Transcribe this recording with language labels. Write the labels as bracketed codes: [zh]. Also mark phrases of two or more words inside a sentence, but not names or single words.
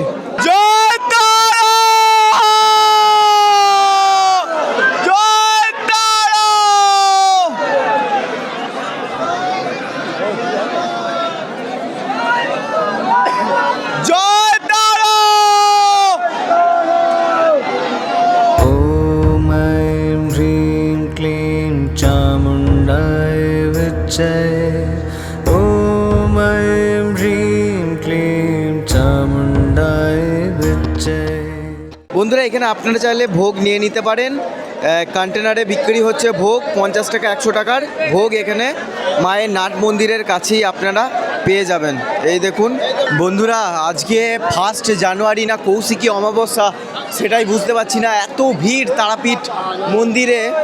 [bn] জয় তারা! জয় তারা! জয় তারা! [sa] ॐ ऐं ह्रीं क्लीं चामुण्डाय विच्चै ॐ ऐं ह्रीं क्लीं चामुण्डाय विच्चै। [bn] বন্ধুরা, এখানে আপনারা চাইলে ভোগ নিয়ে নিতে পারেন। কন্টেনারে বিক্রি হচ্ছে ভোগ 50 টাকা 100 টাকার ভোগ। এখানে মায়ের নাট মন্দিরের কাছেই আপনারা পেয়ে যাবেন। এই দেখুন বন্ধুরা, আজকে 1 জানুয়ারি না কৌশিকী অমাবস্যা সেটাই বুঝতে পারছি না, এত ভিড় তারাপীঠ মন্দিরে।